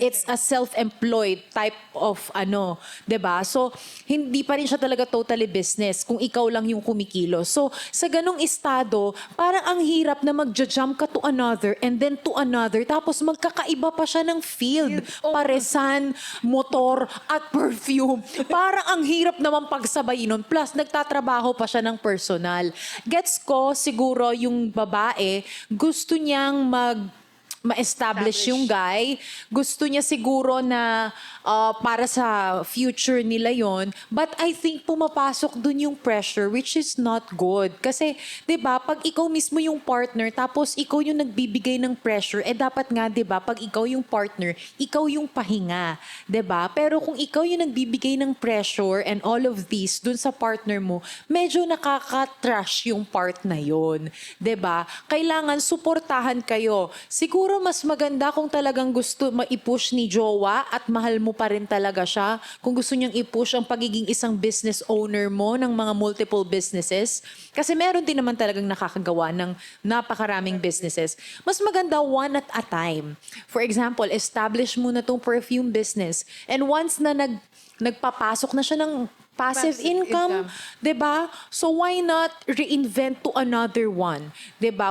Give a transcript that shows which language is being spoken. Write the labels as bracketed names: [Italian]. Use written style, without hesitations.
[English] It's a self-employed type of [Filipino] 'di ba? So, hindi pa rin siya talaga totally business kung ikaw lang yung kumikilo. So, sa ganung estado, parang ang hirap na magja-jump ka [English] to another and then to another [Filipino] tapos magkakaiba pa siya ng field. Paresan, motor, at perfume. Parang ang hirap naman pagsabayin nun. Plus, nagtatrabaho pa siya ng personal. Gets ko siguro yung babae, gusto niyang ma-establish yung guy. Gusto niya siguro na para sa future nila yon. [English] But I think pumapasok dun yung pressure which is not good. [Filipino] Kasi, di ba, pag ikaw mismo yung partner tapos ikaw yung nagbibigay ng pressure, dapat nga, di ba, pag ikaw yung partner, ikaw yung pahinga. Di ba? Pero kung ikaw yung nagbibigay ng pressure [English] and all of this [Filipino] dun sa partner mo, medyo nakaka-trash yung part na yon. Di ba? Kailangan suportahan kayo. Siguro mas maganda kung talagang gusto ma-push ni jowa at mahal mo pa rin talaga siya. Kung gusto niyang i-push ang pagiging isang business owner mo ng mga multiple businesses. Kasi meron din naman talagang nakakagawa ng napakaraming businesses. Mas maganda one at a time. [English] For example, [Filipino] establish mo na tong perfume business. [English] And once [Filipino] na nagpapasok na siya ng passive [English] Passive income, income. [Filipino] 'di ba? [English] So why not reinvent to another one, 'di ba?